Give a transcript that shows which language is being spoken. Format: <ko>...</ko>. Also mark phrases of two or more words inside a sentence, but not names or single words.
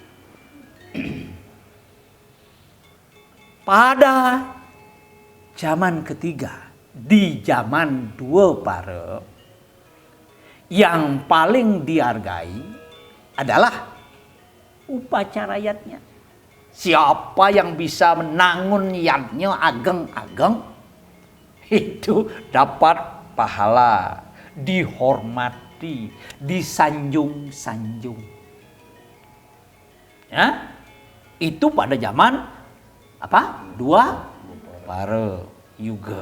<id>Pada zaman ketiga, di zaman Dua Para, yang paling dihargai adalah upacara yatnya. Siapa yang bisa menangun yatnya ageng-ageng, itu dapat pahala, dihormati, disanjung-sanjung. Ya, itu pada zaman apa? Dua Para Yuga.</id>